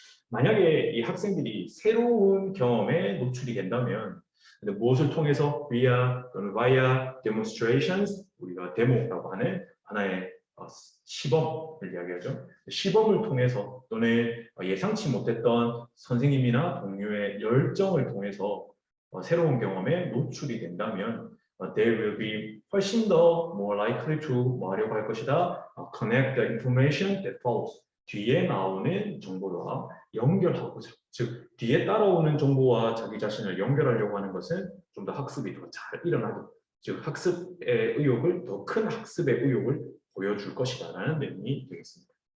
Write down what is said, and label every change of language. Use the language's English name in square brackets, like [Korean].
[Korean] 만약에 이 학생들이 새로운 경험에 노출이 된다면 무엇을 통해서 [English] via demonstrations, [Korean] 우리가 데모라고 하는 하나의 시범을 이야기하죠. 시범을 통해서 또는 예상치 못했던 선생님이나 동료의 열정을 통해서 새로운 경험에 노출이 된다면 [English] they will be [Korean] 훨씬 더 [English] more likely to [Korean] 뭐 하려고 할 것이다. [English] connect the information that follows. [Korean] 뒤에 나오는 정보와 연결하고자. 즉 뒤에 따라오는 정보와 자기 자신을 연결하려고 하는 것은 좀 더 학습이 더 잘 일어나게. 즉 학습의 의욕을 더 큰 학습의 의욕을 보여줄 것이다라는 내용이 되겠습니다.